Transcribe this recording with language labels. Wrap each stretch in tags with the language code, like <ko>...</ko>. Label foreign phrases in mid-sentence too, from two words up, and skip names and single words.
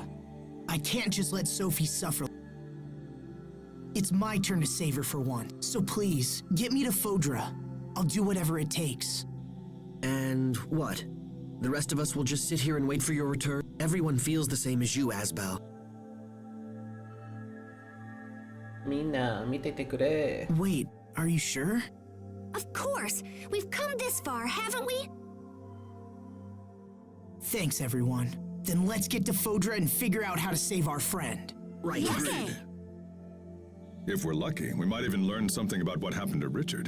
<en>I can't just let Sophie suffer. It's my turn to save her for one. So please, get me to Fodra. I'll do whatever it takes. And what? The rest of us will just sit here and wait for your return? Everyone feels the same as you, Asbel.</en> <ja>みんな、見ててくれ.</ja> <en>Wait, are you sure? Of course! We've come this far, haven't we? Thanks, everyone. Then let's get to Fodra and figure out how to save our friend. Right. Okay. If we're lucky, we might even learn something about what happened to Richard.</en>